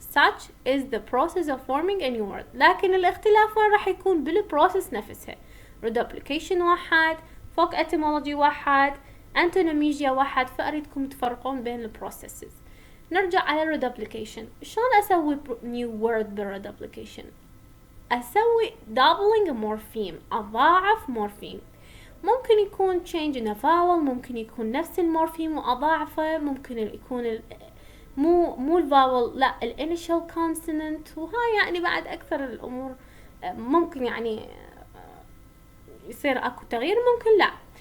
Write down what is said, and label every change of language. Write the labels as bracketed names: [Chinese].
[English] such is the process of forming a new word. [Arabic] لكن الاختلاف وين راح يكون بالprocess نفسها. reduplication واحد، folk etymology واحد، antonomasia واحد، فأريدكم تفرقون بين البروسيسز. نرجع على reduplication. شلون أسوي new word بالreduplication؟ أسوي [English] doubling a morpheme، [Arabic] أضاعف morpheme. ممكن يكون [English] change in a vowel، [Arabic] ممكن يكون نفس المورفيم وأضاعفه، ممكن يكون مو الفاول، لا الانيشال consonant، وهاي يعني بعد أكثر الأمور ممكن يعني يصير أكو تغيير، ممكن لا.